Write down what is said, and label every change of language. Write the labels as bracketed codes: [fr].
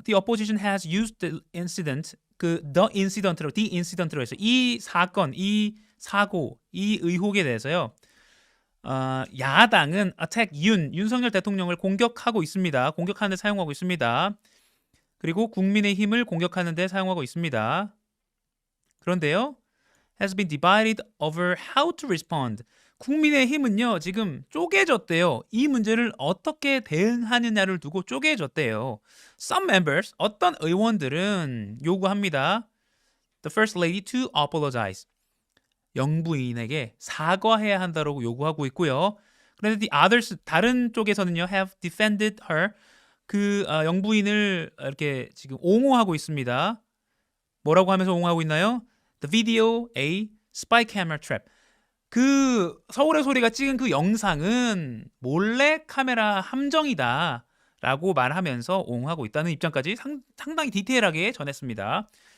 [en] The opposition has used the incident, [ko] the incident로 해서 이 사건, 이 사고, 이 의혹에 대해서요. 야당은 attack 윤석열 대통령을 공격하고 있습니다. 공격하는 데 사용하고 있습니다. 그리고 국민의힘을 공격하는 데 사용하고 있습니다. 그런데요. [en] has been divided over how to respond. [ko] 국민의힘은요 지금 쪼개졌대요. 이 문제를 어떻게 대응하느냐를 두고 쪼개졌대요. [en] Some members, [ko] 어떤 의원들은 요구합니다. [en] The First Lady to apologize. [ko] 영부인에게 사과해야 한다고 요구하고 있고요. 그런데 [en] the others, [ko] 다른 쪽에서는요 [en] have defended her. [ko] 그 영부인을 이렇게 지금 옹호하고 있습니다. 뭐라고 하면서 옹호하고 있나요? [en] The video a spy camera trap. [ko] 그 서울의 소리가 찍은 그 영상은 몰래 카메라 함정이다 라고 말하면서 옹호하고 있다는 입장까지 상당히 디테일하게 전했습니다.